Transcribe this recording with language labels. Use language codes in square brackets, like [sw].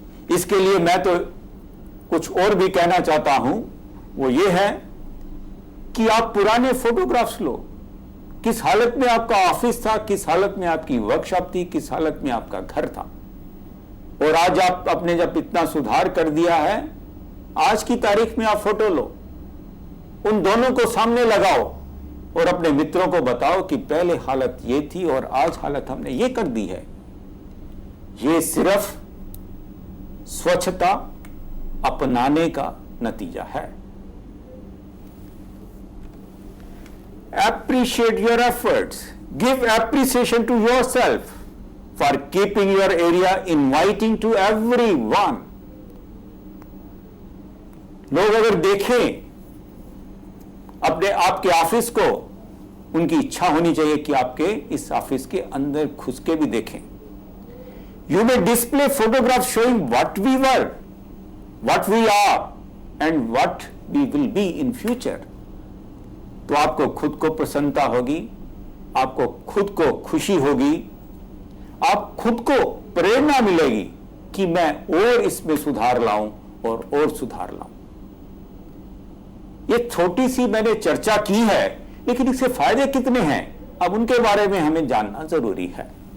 [hi] इसके लिए मैं तो कुछ और भी कहना चाहता हूं, वो ये है कि आप पुराने फोटोग्राफ्स लो, किस हालत में आपका ऑफिस था, किस हालत में आपकी वर्कशॉप थी, किस हालत में आपका घर था, और आज आप अपने जब इतना सुधार कर दिया है, आज की तारीख में आप फोटो लो, उन दोनों को सामने लगाओ और अपने मित्रों को बताओ कि पहले हालत ये थी और आज हालत हमने ये कर दी है। ये सिर्फ स्वच्छता अपनाने का नतीजा है। [en] Appreciate your efforts. Give appreciation to yourself for keeping your area inviting to everyone. [hi] लोग अगर देखें अपने आपके ऑफिस को, उनकी इच्छा होनी चाहिए कि आपके इस ऑफिस के अंदर घुस के भी देखें। [en] You may display photographs showing what we were, what we are, and what we will be in future. [hi] तो आपको खुद को प्रसन्नता होगी, आपको खुद को खुशी होगी, आप खुद को प्रेरणा मिलेगी कि मैं और इसमें सुधार लाऊं और सुधार लाऊं। ये छोटी सी मैंने चर्चा की है, लेकिन इससे फायदे कितने हैं, अब उनके बारे में हमें जानना जरूरी है।